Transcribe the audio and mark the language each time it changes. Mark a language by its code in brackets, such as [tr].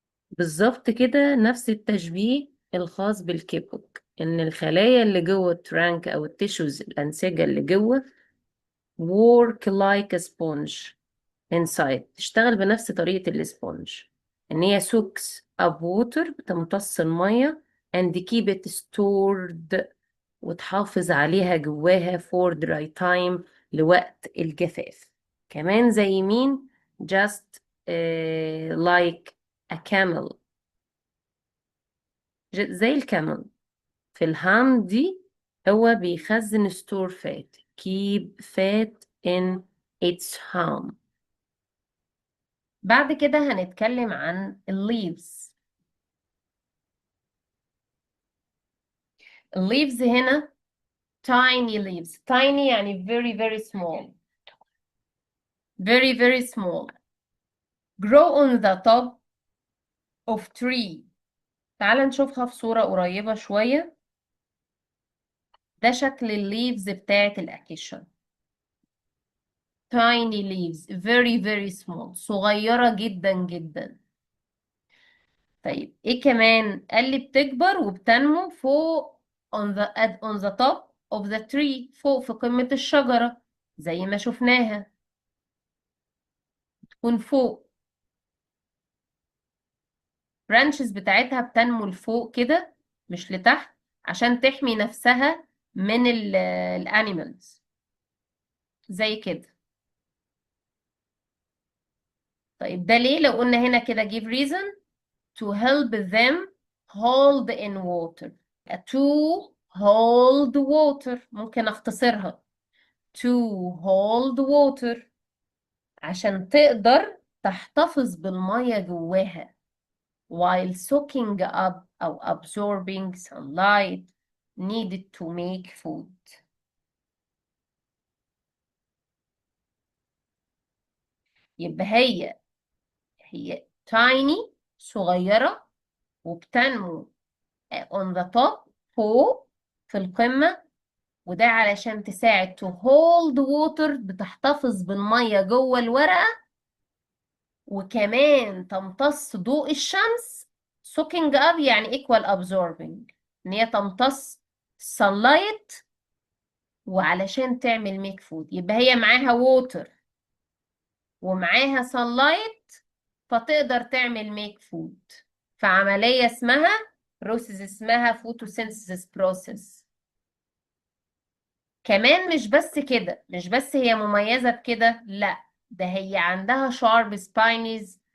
[ar] بالظبط كده نفس التشبيه الخاص بالكيبوك، ان الخلايا اللي جوه الترانك او التيشوز الانسجه اللي جوه [en] work like a sponge inside، [ar] تشتغل بنفس طريقه الاسبونج، ان هي [en] sucks up water، [ar] بتمتص الميه [en] and keep it stored، [ar] وتحافظ عليها جواها [en] for dry time، [ar] لوقت الجفاف. كمان زي مين؟ [en] just like a camel، [ar] زي الكامل في الهام دي، هو بيخزن [en] store fat، keep fat in its home. [ar] بعد كده هنتكلم عن الليفز. الليفز هنا [en] tiny leaves، tiny يعني very very small، very very small، grow on the top of tree. [ar] تعال نشوفها في صورة قريبة شوية. ده شكل الليفز بتاعت الأكيشن، [en] tiny leaves very very small، [ar] صغيرة جدا جدا. طيب ايه كمان؟ قال لي بتكبر وبتنمو فوق [en] on the top of the tree، [ar] فوق في قمة الشجرة زي ما شفناها، تكون فوق. branches بتاعتها بتنمو لفوق كده مش لتحت، عشان تحمي نفسها من الانيمالز زي كده. طيب ده ليه؟ لو قلنا هنا كده [en] give reason to help them hold in water، to hold water [ar] ممكن اختصرها [en] to hold water، [ar] عشان تقدر تحتفظ بالمية جواها [en] while soaking up أو absorbing sunlight needed to make food. [ar] يبقى هي tiny صغيرة وبتنمو [en] on the top [ar] فوق في القمة، وده علشان تساعد [en] to hold water، [ar] بتحتفظ بالمية جوه الورقة، وكمان تمتص ضوء الشمس. [en] soaking up يعني equal absorbing، [ar] ان هي تمتص [en] sunlight [ar] وعلشان تعمل [en] make food. [ar] يبقى هي معاها water ومعاها sunlight، فتقدر تعمل [en] make food [ar] في عملية اسمها process اسمها photosynthesis process. كمان مش بس كده، مش بس هي مميزة بكده، لا ده هي عندها [en] sharp spines.